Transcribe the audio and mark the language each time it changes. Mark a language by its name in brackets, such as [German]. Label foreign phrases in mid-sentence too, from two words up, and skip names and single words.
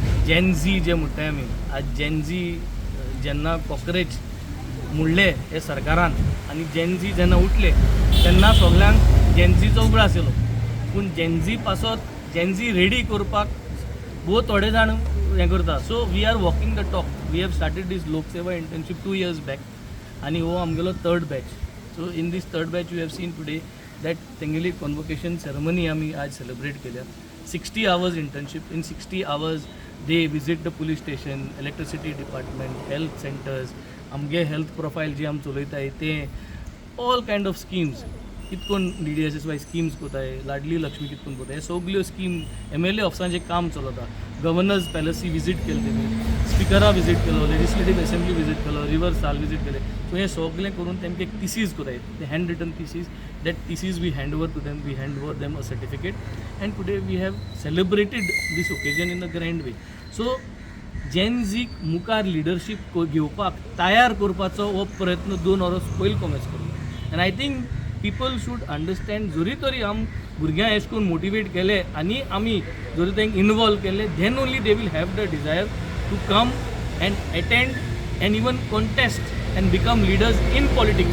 [Konkani] जेनझी जे म्हणटाय आमी आज जेनझी जेन्ना कॉक्रोच मुडले हे सरकारान आनी जेनझी जेन्ना उठले तेन्ना सगळ्यांक जेनझीचो उगड आशिल्लो पूण जेनझी पासत जेनझी रेडी करपाक बहुत थोडे जाण हें करता. [English] so we are walking the talk. we have started this Lokseva internship 2 years back [Konkani] आनी हो आमगेलो [English] 3rd बॅच. so in this 3rd batch we have seen today that तेंगेली convocation ceremony [Konkani] आमी आज सेलिब्रेट केल्या. [English] 60 hours इंटर्नशीप. इन 60 hours they visit the police station, electricity department, health centers, [Konkani] आमगे [English] health profile [Konkani] जी आम चलयताय ते [English] all kind of schemes [Konkani] कितकोन DDSSY स्किम्स कोताय, लाडली लक्ष्मी कितकोन कोताय, सगल्यो स्कीम MLA ऑफिसांचें काम चलता. [English] governor's palace [Konkani] विजीट केले तेमी, स्पिकरा विजीट केलो, [English] legislative assembly [Konkani] विजीट केलो, रिवर साल विजीट केले. सो हें सगळें करून तेमकां एक थिसीस कोताय, ते [English] hand written thesis. that thesis we hand over to them, we hand over them a certificate and today we have celebrated this occasion in a grand way. [Konkani] सो जेनझीक मुखार लिडरशीप घेवपाक तयार करपाचो हो प्रयत्न 2 वर्स पयलीं कॉमेस केलो. [English] and I think people should understand [Konkani] जरी तरी आम भुरग्यांक अशें करून मोटिवेट केले आनी आमी जरी तांकां इनवॉल्व केले [English] then only they will have the desire to come and attend and even contest and become leaders in politics.